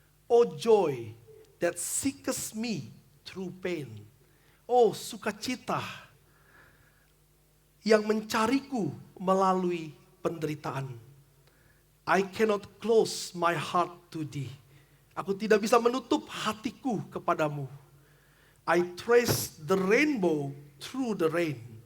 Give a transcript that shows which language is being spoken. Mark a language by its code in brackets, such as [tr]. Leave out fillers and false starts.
[en] Oh joy that seeketh me through pain. [id] Oh sukacita yang mencariku melalui penderitaan. [en] I cannot close my heart to thee. [id] Aku tidak bisa menutup hatiku kepadamu. [en] I trace the rainbow through the rain.